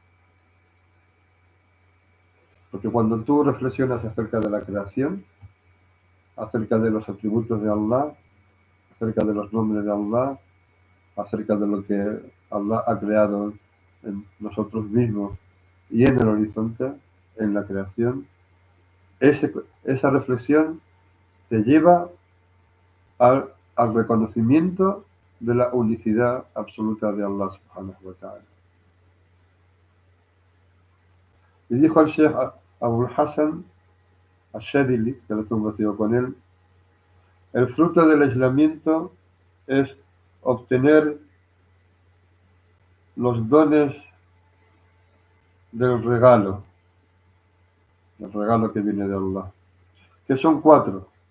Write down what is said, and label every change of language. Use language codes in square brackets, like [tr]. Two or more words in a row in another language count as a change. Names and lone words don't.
[es] Porque cuando tú reflexionas acerca de la creación, acerca de los atributos de Allah, acerca de los nombres de Allah, acerca de lo que Allah ha creado en nosotros mismos y en el horizonte, en la creación, esa reflexión te lleva al reconocimiento de la unicidad absoluta de [ar] الله سبحانه وتعالى. [es] Y dijo al Sheikh Abul Hassan al-Shadili, que lo tengo conocido con él, el fruto del aislamiento es obtener los dones del regalo, el regalo que viene de Allah, que son 4.